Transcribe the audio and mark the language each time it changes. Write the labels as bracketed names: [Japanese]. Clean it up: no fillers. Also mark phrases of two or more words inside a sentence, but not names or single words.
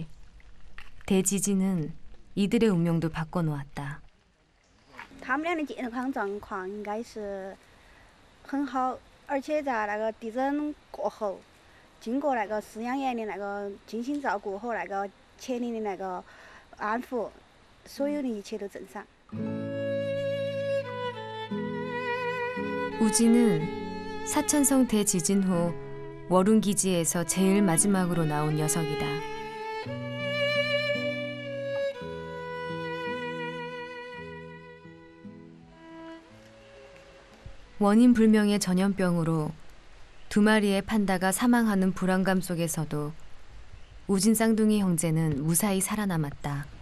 [Korean] 대지진은 이들의 운명도 바꿔놓았다. [Chinese] 他们俩的健康状况应该是很好，而且在那个地震过后，经过那个饲养员的那个精心照顾和那个全力的那个安抚，所有的一切都正常。 [Korean] 우지는 사천성 대지진 후 워룬기지에서 제일 마지막으로 나온 녀석이다. 원인 불명의 전염병으로 2마리의 판다가 사망하는 불안감 속에서도 우진 쌍둥이 형제는 무사히 살아남았다.